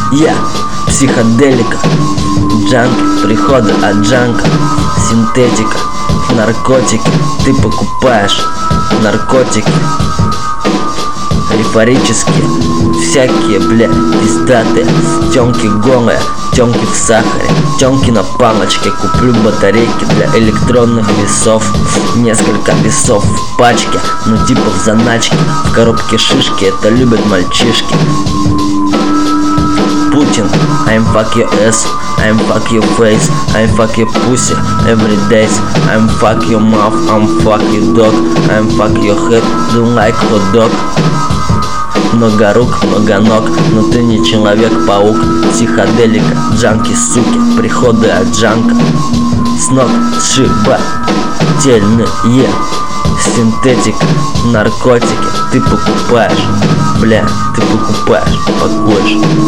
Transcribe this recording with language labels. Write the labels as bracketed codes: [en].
[ru] Я психоделика, джанки, приходы от джанка, синтетика, наркотики, ты покупаешь наркотики, эйфорические, всякие, бля, пиздатые, тёмки голые, тёмки в сахаре, тёмки на палочке, куплю батарейки для электронных весов, несколько весов в пачке, ну типа в заначке, в коробке шишки, это любят мальчишки. [en] Путин, I'm fuck your ass, I'm fuck your face, I'm fuck your pussy, every day, I'm fuck your mouth, I'm fuck your dog, I'm fuck your head, do like hot dog. [ru] Много рук, много ног, но ты не человек-паук, психоделика, джанки, суки, приходы от джанка, с ног сшибательные, синтетика, наркотики, ты покупаешь, бля, ты покупаешь, пакуешь.